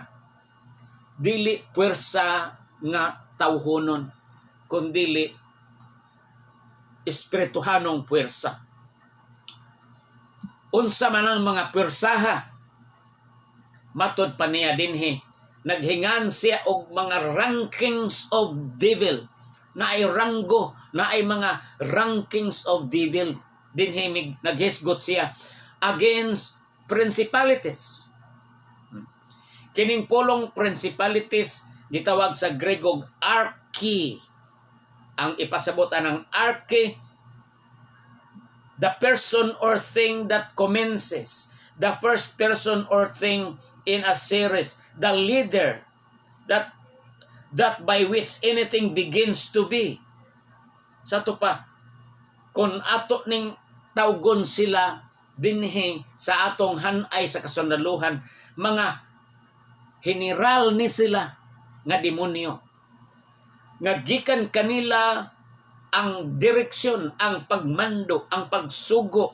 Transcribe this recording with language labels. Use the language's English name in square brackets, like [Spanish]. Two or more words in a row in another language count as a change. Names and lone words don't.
[Cebuano] Dili puwersa nga tawhonon, kundili espirituhanong puwersa. Unsa man ang mga puwersaha, matod pa niya dinhi, naghingan siya og mga [English] rankings of devil, [Cebuano] na ay ranggo, na ay mga [English] rankings of devil. [Cebuano] Dinhi naghisgot siya [English] against principalities. [Cebuano] Kining pulong principalities gitawag sa Grego archi. Ang ipasabutan ng archi, [English] the person or thing that commences, the first person or thing in a series, the leader that by which anything begins to be. [Cebuano] Sa to pa, kung ato ning tawgon sila dinhi sa atong hanay sa kasundaluhan, mga general ni sila nga demonyo. Nga gikan kanila ang direksyon, ang pagmando, ang pagsugo.